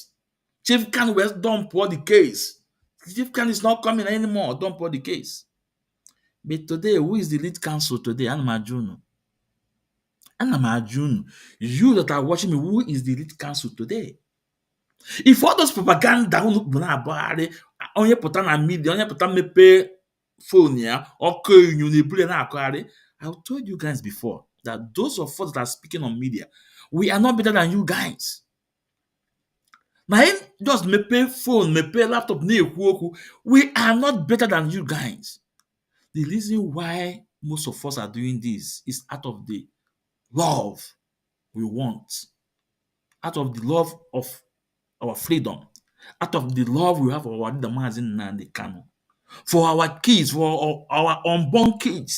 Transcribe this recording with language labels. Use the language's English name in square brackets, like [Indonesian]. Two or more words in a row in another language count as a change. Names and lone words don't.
[English] Chief Kanu was dump all the case. Chief Kanu is not coming anymore. Dump all the case. But today, who is the lead counsel today? Anamajunu. You that are watching me, who is the lead counsel today? If all those propaganda [Igbo] onye pụta na media, onye pụta mepe phone ya, [English] I told you guys before that those of us that are speaking on media, we are not better than you guys. Now, just mepe phone, mepe laptop, we are not better than you guys. The reason why most of us are doing this is out of the love we want, out of the love of our freedom, out of the love we have for our leader Mazi Nnamdi Kanu, for our kids, for our unborn kids.